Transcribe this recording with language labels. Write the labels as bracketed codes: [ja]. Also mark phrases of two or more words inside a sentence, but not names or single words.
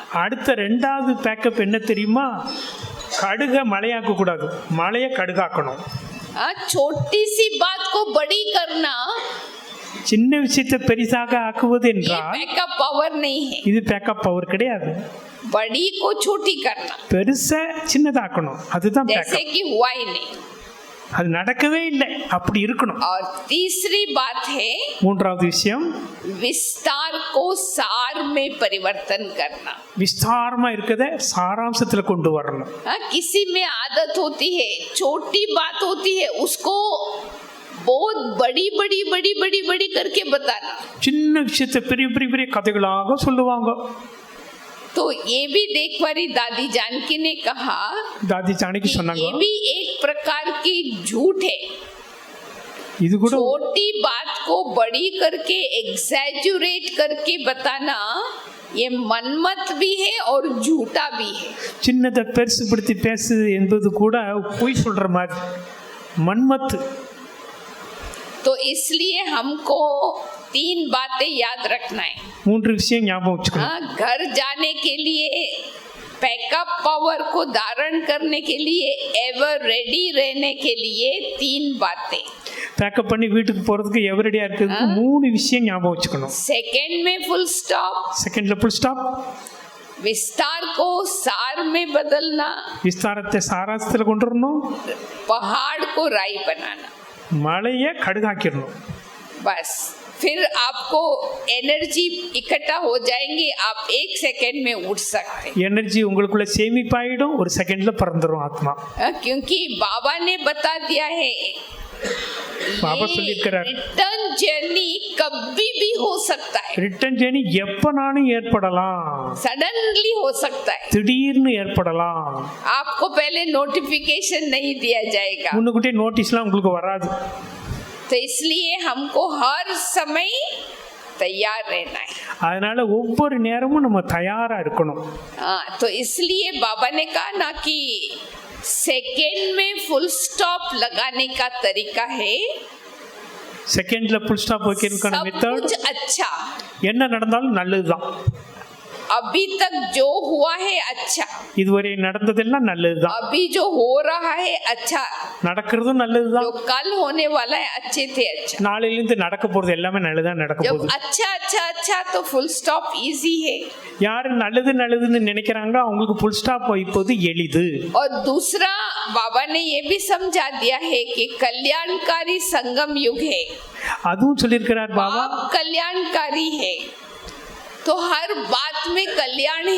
[ta] அடுத்த 2வது பேக்கப் என்ன தெரியுமா? கடுக மலையாக்க கூடாது, மலையை கடுகாக்கணும். [hi] छोटी सी बात को बड़ी करना [ta] சின்ன விஷயத்தை பெரிசாக ஆக்குவது [hi] ये [ta] என்றால் [hi] बैकअप पावर नहीं है। [ta] இது பேக்கப் பவர் கிடையாது. [hi] बड़ी को छोटी करना [ta] பெருசா சின்னதாக்கணும், அதுதான் [hi] जैसे [ta] பேக்கப். [hi] कि हुआ ही नहीं। [ta] அது நடக்கவே இல்லை, அப்படி இருக்கணும். [hi] और तीसरी बात है [ta] 3வது விஷயம், [hi] विस्तार को सार में परिवर्तन करना। [ta] விஸ்தாரமா இருக்கத சாராம்சத்துல கொண்டு வரணும். [hi] किसी में आदत होती है, छोटी बात होती है उसको बहुत बड़ी बड़ी बड़ी बड़ी बड़ी करके बताना। [ta] சின்ன விஷயத்தை பெரிய பெரிய பெரிய கதைகளாக சொல்லுவாங்க. [hi] तो ये भी देखवारी दादी जानकी ने कहा [ta] தாதி சாணக்கி [hi] कि [ta] சொன்னாங்க, [hi] ये भी एक प्रकार की झूठ है। [ta] இது கூட [hi] छोटी बात को बड़ी करके एग्जैजुरेट करके बताना ये मनमत भी है और झूठा भी है। [ta] சின்னதை பெருசுபடுத்தி பேசு என்பது கூட பொய் சொல்ற மாதிரி மன்மத்து. [hi] तो इसलिए हमको 3 बातें याद रखना है। [ta] 3 விஷயம் ஞாபகம் வச்சுக்கணும். [hi] घर जाने के लिए पैकअप पावर को धारण करने के लिए, [en] ever ready [hi] रहने के लिए 3 बातें। [ta] பேக்கப் பண்ணி வீட்டுக்கு போகிறதுக்கு எவரடியாக இருக்கிறதுக்கு 3 விஷயம் ஞாபகம் வச்சுக்கணும். [hi] सेकंड में [en] full stop, [ta] செகண்டில் [en] full stop, [hi] विस्तार को सार में बदलना, [ta] விஸ்தாரத்தை சாராசத்தில் கொண்டு வரணும், [hi] पहाड़ को राई बनाना। [ta] மலையை கடுகாக்கிடணும். [hi] बस फिर आपको एनर्जी इकट्ठा हो जाएंगी, आप 1 सेकंड में उठ सकते हैं। [ta] எனர்ஜி உங்களுக்குள்ள சேமிப்பாயிடும், ஒரு செகண்டில் பறந்துடும் ஆத்மா. [hi] क्योंकि बाबा ने बता दिया है, [ta] बाबा சொல்லியிருக்கிறார், [en] return journey [hi] कभी भी हो सकता है, [en] return journey [ta] எப்பனாலும் ஏற்படலாம், [hi] सडनली हो सकता है। [ta] திடீர்னு ஏற்படலாம். [hi] आपको पहले नोटिफिकेशन नहीं दिया जाएगा, [ta] முன்னுக்கூட்டியே நோட்டீஸ்லாம் உங்களுக்கு வராது. [hi] तो इसलिए हमको हर समय तैयार रहना है। [ta] அதனால ஒவ்வொரு நேரமும் நம்ம தயாரா இருக்கணும். [hi] हाँ, तो इसलिए बाबा ने कहा ना कि सेकेंड में [en] full stop [hi] लगाने का तरीका है, [ta] செகண்ட்ல [en] full stop [ta] வைக்கிறதுக்கான [hi] सब [ta] மெத்தட் [hi] कुछ अच्छा, [ta] என்ன நடந்தாலும் நல்லதுதான். [hi] अभी तक जो हुआ है अच्छा, [ta] இதுவரை நடந்ததெல்லாம் நல்லதுதான், [hi] अभी जो हो रहा है अच्छा, [ta] நடக்கிறதும் நல்லதுதான், [hi] जो कल होने वाला है अच्छे थे अच्छा। [ta] நாளையிலிருந்து நடக்க போறது எல்லாமே நல்லதான் நடக்க [hi] जब [ta] போகுது. [hi] अच्छा अच्छा अच्छा तो [en] full stop easy [hi] है। [ta] யாரு நல்லது நல்லதுன்னு நினைக்கிறாங்களோ அவங்களுக்கு [en] full stop [ta] வைப்பது எளிது. [hi] और दूसरा बाबा ने ये भी समझा दिया है कि कल्याणकारी संगम युग है, [ta] அதுவும் சொல்லியிருக்கிறார் பாபா. [hi] आप कल्याणकारी है तो हर बात में कल्याण है।